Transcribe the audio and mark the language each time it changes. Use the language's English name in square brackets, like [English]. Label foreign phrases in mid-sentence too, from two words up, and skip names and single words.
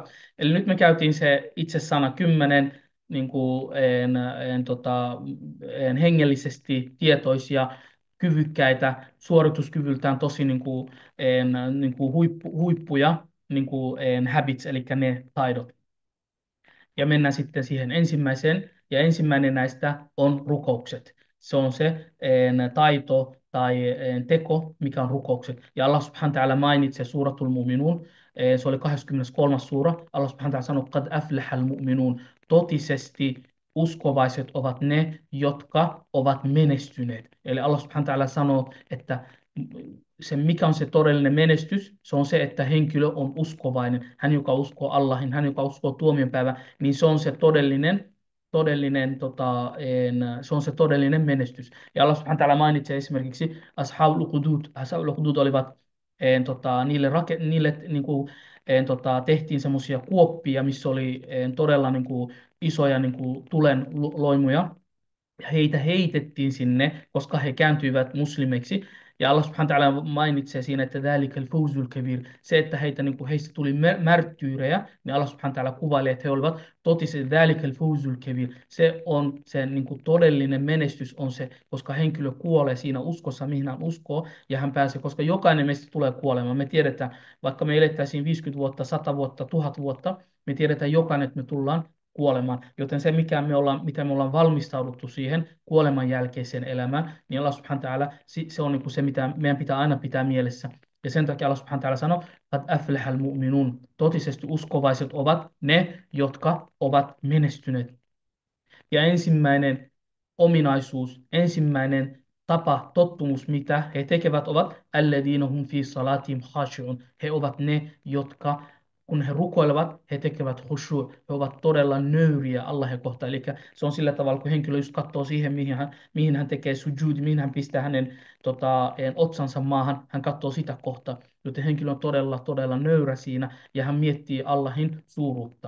[Finnish] Eli nyt me käytiin se itse sana 10, niin kuin, hengellisesti tietoisia, kyvykkäitä, suorituskyvyltään tosi niin kuin huippuja, niin kuin, habits, eli ne taidot. Ja mennään sitten siihen ensimmäiseen. Ja ensimmäinen näistä on rukoukset. Se on se taito tai teko, mikä on rukoukset. Ja [Arabic] الله سبحانه وتعالى [Finnish] mainitsee [Arabic] سورة المؤمنون. [Finnish] Se oli 23. suura. [Arabic] الله سبحانه وتعالى [Finnish] sanoi, [Arabic] قد أفلح المؤمنون. [Finnish] Totisesti uskovaiset ovat ne, jotka ovat menestyneet. Eli [Arabic] الله سبحانه وتعالى [Finnish] sanoo, että se, mikä on se todellinen menestys, se on se, että henkilö on uskovainen. Hän, joka uskoo Allahin, hän, joka uskoo tuomionpäivään, niin se on se se on se todellinen menestys. Ja [Arabic] الله سبحانه وتعالى [Finnish] mainitsee esimerkiksi Ashabul Qudud. Ashabul Qudud olivat, niille niin kuin, tehtiin semmoisia kuoppia, missä oli todella niin kuin, isoja niin kuin, tulenloimuja. Ja heitä heitettiin sinne, koska he kääntyivät muslimeiksi. Ja [Arabic] الله سبحانه وتعالى [Finnish] mainitsee siinä, että [Arabic] ذَلِكَ الْفَوْزُ الْكَبِيرُ. [Finnish] Se, että heistä tuli märtyyrejä, niin [Arabic] الله سبحانه وتعالى [Finnish] kuvaili, että he olivat totisesti [Arabic] ذَلِكَ الْفَوْزُ الْكَبِيرُ. [Finnish] Se on se niin kuin todellinen menestys on se, koska henkilö kuolee siinä uskossa, mihin hän uskoo, ja hän pääsee, koska jokainen meistä tulee kuolemaan. Me tiedetään, vaikka me elettäisiin 50 vuotta, 100 vuotta, 1000 vuotta, me tiedetään jokainen, että me tullaan kuolemaan. Joten se, mitä me ollaan valmistauduttu siihen kuoleman jälkeiseen elämään, niin [Arabic] الله سبحانه وتعالى, [Finnish] se on niin kuin se, mitä meidän pitää aina pitää mielessä. Ja sen takia [Arabic] الله سبحانه وتعالى [Finnish] sanoo, [Arabic] قد أفلح المؤمنون. [Finnish] Totisesti uskovaiset ovat ne, jotka ovat menestyneet. Ja ensimmäinen ominaisuus, ensimmäinen tapa, tottumus, mitä he tekevät, ovat [Arabic] الذين هم في صلاتهم خاشعون. [Finnish] He ovat ne, jotka kun he rukoilevat, he tekevät khushu'. He ovat todella nöyriä Allahia kohtaan. Eli se on sillä tavalla, kun henkilö just katsoo siihen, mihin hän tekee sujud, mihin hän pistää hänen otsansa maahan, hän katsoo sitä kohtaa. Joten henkilö on todella, todella nöyrä siinä ja hän miettii Allahin suuruutta.